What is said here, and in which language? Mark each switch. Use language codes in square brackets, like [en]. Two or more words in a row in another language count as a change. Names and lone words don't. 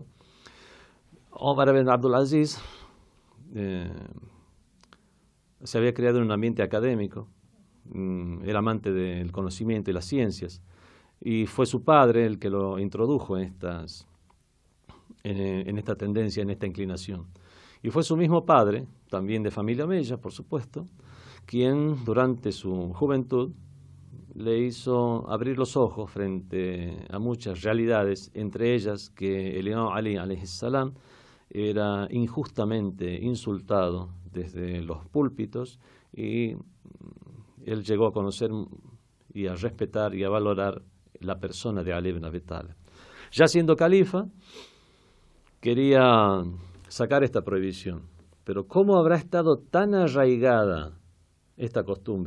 [es] Omar ibn Abdul Aziz se había criado en un ambiente académico, era amante del conocimiento y las ciencias, y fue su padre el que lo introdujo en esta tendencia, en esta inclinación. Y fue su mismo padre, también de familia omeya, por supuesto, quien durante su juventud le hizo abrir los ojos frente a muchas realidades, entre ellas que el imam Ali [ar] عليه السلام [es] era injustamente insultado desde los púlpitos, y él llegó a conocer y a respetar y a valorar la persona de Ali ibn Abi Talib. Ya siendo califa, quería sacar esta prohibición, pero ¿cómo habrá estado tan arraigada esta costumbre?